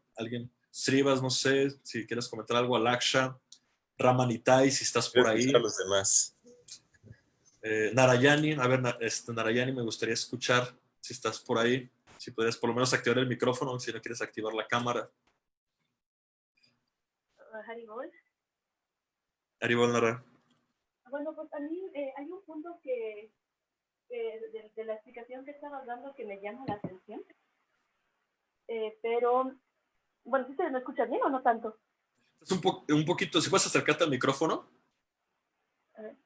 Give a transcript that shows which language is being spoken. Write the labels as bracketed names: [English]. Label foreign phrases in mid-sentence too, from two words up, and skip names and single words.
[Spanish] ¿Alguien? Srivas, no sé, si quieres comentar algo, Alaksha, Ramanitai, si estás por ahí. A los demás. Narayani, a ver, Narayani, me gustaría escuchar si estás por ahí, si podrías por lo menos activar el micrófono, si no quieres activar la cámara. Haribol. Haribol, Nara. Bueno, pues a mí hay un punto que de la explicación que estabas dando que me llama la atención. Pero, bueno, ¿sí se me escucha bien o no tanto? Es un poquito, si puedes acercarte al micrófono. A ver.